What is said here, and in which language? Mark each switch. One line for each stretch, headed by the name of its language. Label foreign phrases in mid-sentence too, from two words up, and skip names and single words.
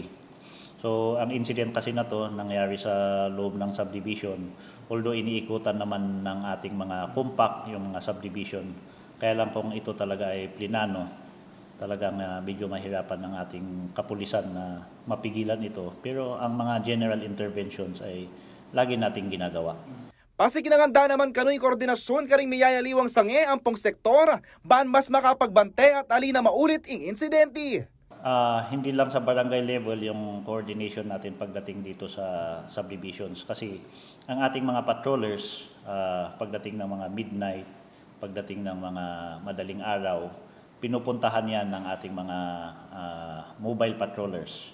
Filipino: So, ang incident kasi na to nangyari sa loob ng subdivision, although iniikutan naman ng ating mga compact yung mga subdivision. Kaya lang kung ito talaga ay plinano, talagang medyo mahirapan ng ating kapulisan na mapigilan ito. Pero ang mga
English: general interventions
Filipino: ay lagi nating ginagawa.
Pampanga: Pasikinanganda naman kano'y koordinasyon karing miyayaliwang sange ampong sektor, ban mas makapagbante at alina maulit ing insidente.
Filipino: Hindi lang sa barangay level yung coordination natin pagdating dito sa subdivisions kasi ang ating mga patrollers pagdating ng mga midnight, pagdating ng mga madaling araw, pinupuntahan yan ng ating mga
English: mobile patrollers.